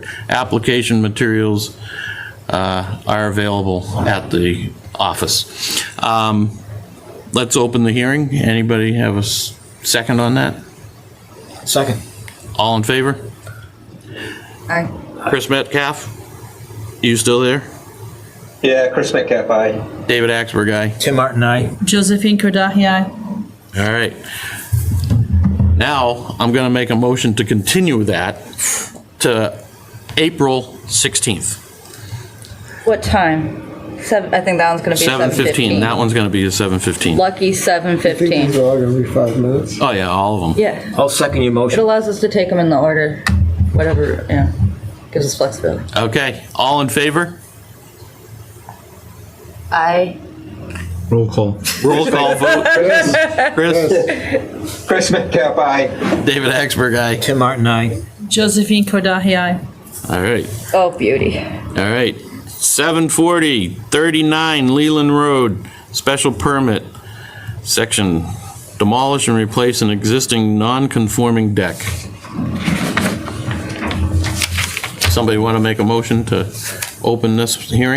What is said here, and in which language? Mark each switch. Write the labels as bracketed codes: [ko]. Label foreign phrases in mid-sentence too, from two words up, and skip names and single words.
[en] Application materials are available at the office. Let's open the hearing. Anybody have a second on that? Second. All in favor? Aye. Chris Metcalf, you still there? Yeah, Chris Metcalf, aye. David Axberg, aye. Tim Martin, aye. Josephine Kordahi, aye. All right. Now, I'm going to make a motion to continue that to April 16th. What time? I think that one's going to be 7:15. That one's going to be a 7:15. Lucky I think 7:15. these are all gonna be 5 minutes. Oh, yeah, all of them. Yeah. I'll second your It motion. allows us to take them in the order, whatever, yeah. Gives us flexibility. Okay, all in favor? Aye. Roll call. Roll call vote. Chris? Chris Metcalf, aye. David Axberg, aye. Tim Martin, aye. Josephine Kordahi, aye. All right. Oh, beauty. All right, 740, 39 Leland Road, special permit, section, demolish and replace an existing non-conforming deck. Somebody want to make a motion to open this hearing?